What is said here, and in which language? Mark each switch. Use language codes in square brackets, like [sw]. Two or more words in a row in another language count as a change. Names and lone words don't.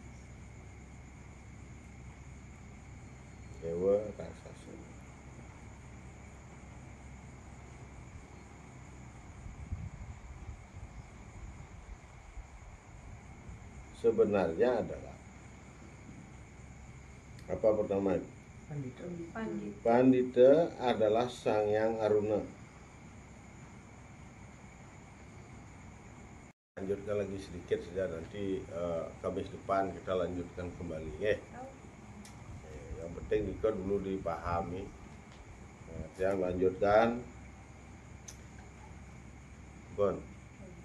[id] Dewa, raksasa. Sebenarnya adalah apa pertama? Pandita. Pandita adalah Sang Hyang Aruna. Lanjutkan lagi sedikit saja, nanti Kamis depan kita lanjutkan kembali ya. Yang penting Dika dulu dipahami. Yang lanjutkan Bon.